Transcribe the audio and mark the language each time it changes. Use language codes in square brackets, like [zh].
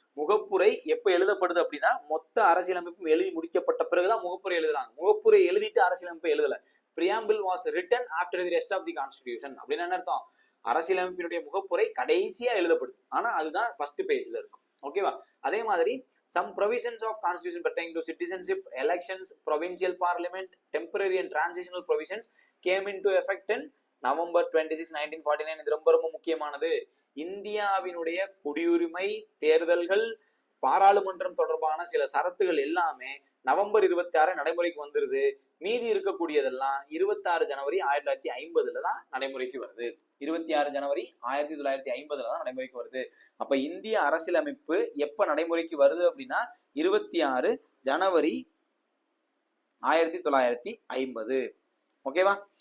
[ta] முகப்புரை எப்ப எழுதப்படுது அப்படின்னா, மொத்த அரசியலமைப்பும் எழுதி முடிக்கப்பட்ட பிறகுதான் முகப்புரை எழுதுறாங்க. முகப்புரை எழுதிட்டு அரசியலமைப்பு எழுதல. [en] preamble was written after the rest of the constitution [ta] அப்படின்னு என்ன அர்த்தம்? அரசியலமைப்பினுடைய முகப்புரை கடைசியா எழுதப்படுது, ஆனா அதுதான் ஃபர்ஸ்ட் பேஜ்ல இருக்கும். ஓகேவா? அதே மாதிரி [en] some provisions of constitution pertaining to citizenship, elections, provincial parliament, temporary and transitional provisions came into effect in November 26, 1949. [ta] இது ரொம்ப ரொம்ப முக்கியமானது. இந்தியாவினுடைய குடியுரிமை, தேர்தல்கள், பாராளுமன்றம் தொடர்பான சில சரத்துகள் எல்லாமே நவம்பர் 26 நடைமுறைக்கு வந்துருது. மீதி இருக்கக்கூடியதெல்லாம் 26 ஜனவரி 1950 தான் நடைமுறைக்கு வருது. 26 ஜனவரி 1950 தான் நடைமுறைக்கு வருது. அப்ப இந்திய அரசியலமைப்பு எப்ப நடைமுறைக்கு வருது அப்படின்னா, 26 ஜனவரி 1950. ஓகேவா?